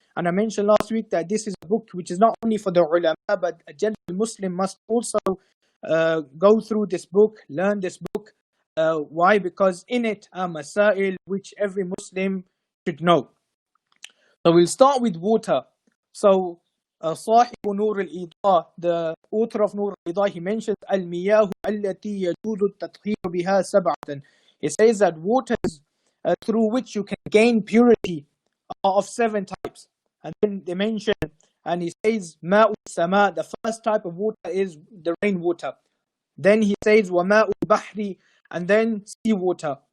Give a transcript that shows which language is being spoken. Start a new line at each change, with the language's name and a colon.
English: And I mentioned last week that this is a book which is not only for the ulama, but a general Muslim must also go through this book, learn this book. Why? Because in it are masail which every Muslim should know. So we'll start with water. So
Arabic: صاحب نور الإضاءة,
English: the author of Nur al-Idah, he mentions
Arabic: المياه التي يجوز التطهير بها سبعة.
English: He says that waters through which you can gain purity are of 7 types. And then they mention, and he says
Arabic: ماء السماء,
English: the first type of water is the rainwater. Then he says
Arabic: وماء البحر,
English: and then sea water.